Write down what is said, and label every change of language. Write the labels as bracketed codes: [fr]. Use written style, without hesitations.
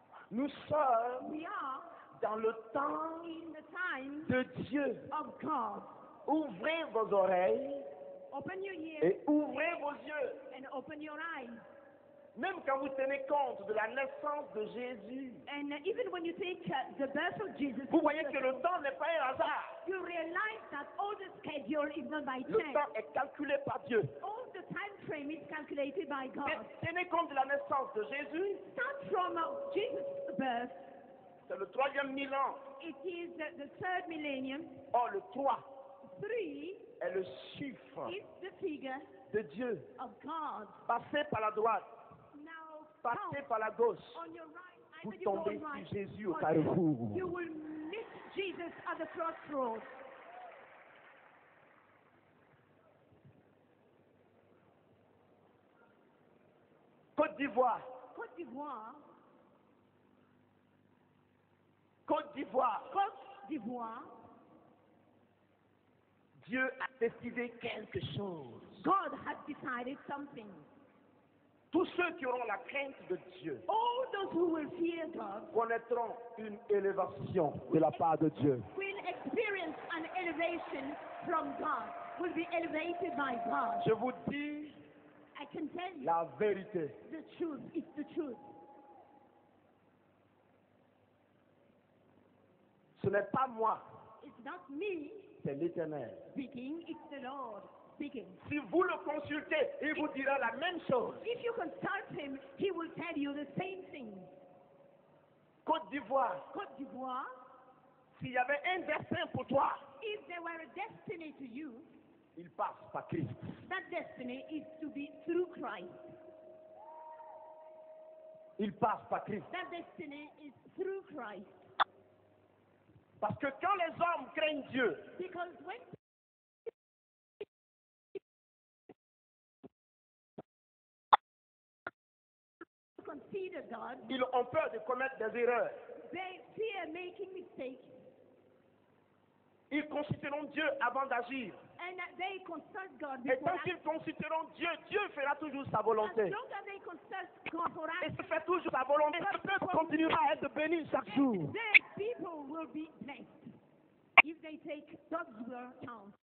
[fr] Nous sommes [en] We are [fr] dans le temps [en] in the time [fr] de Dieu. [en] of God. [fr] Ouvrez vos oreilles [en] Open your ears [fr] et ouvrez vos yeux. [en] and open your eyes. [fr] Même quand vous tenez compte de la naissance de Jésus, [en] And even when you take the birth of Jesus, [fr] vous voyez que le temps n'est pas un hasard. [en] you realize that all the schedule is not by [fr] Le [en] chance. [fr] temps est calculé par Dieu. [en] All the time frame is calculated by God. [fr] Tenez compte de la naissance de Jésus, [en] Start from Jesus' birth. [fr] c'est le 3e millénaire. [en] It is the third millennium. [fr] Or, le 3 [en] 3 [fr] est le chiffre [en] is the figure [fr] de Dieu. [en] of God. [fr] Passez par la droite, [en] Now, [fr] passez par la gauche, [en] on your right, [fr] vous [en] either you go [fr] tombez [en] right [fr] sur Jésus au [en] or [fr] carrefour. [en] you will meet Jesus at the crossroads. [fr] Côte d'Ivoire, [en] Côte d'Ivoire, [fr] Côte d'Ivoire, [en] Côte d'Ivoire, [fr] Dieu a décidé quelque chose. [en] God has decided something. [fr] Tous ceux qui auront la crainte de Dieu [en] All those who will fear God [fr] connaîtront une élévation de la part de Dieu. [en] will experience an elevation from God, will be elevated by God. [fr] Je vous dis [en] I can tell you [fr] la vérité. [en] the truth. It's the truth. [fr] Ce n'est pas moi, [en] It's not me [fr] c'est l'Éternel. [en] speaking, it's the Lord speaking. [fr] Si vous le consultez, il vous dira la même chose. [en] If you consult him, he will tell you the same thing. [fr] Côte d'Ivoire, [en] Côte d'Ivoire, [fr] s'il y avait un destin pour toi, [en] if there were a destiny to you, [fr] il passe par Christ. [en] that destiny is to be through Christ. [fr] Il passe par Christ. [en] That destiny is through Christ. [fr] Parce que quand les hommes craignent Dieu, [en] Because when you consider God, [fr] ils ont peur de commettre des erreurs. [en] they fear making mistakes. [fr] Ils consulteront Dieu avant d'agir. [en] And they consult God [fr] Et tant qu'ils consulteront Dieu, Dieu fera toujours sa volonté. [en] As long as they consult God for [fr] Et se fait toujours sa volonté, le peuple continuera à être béni chaque jour. [en] Then people will be blessed if they take God's word down.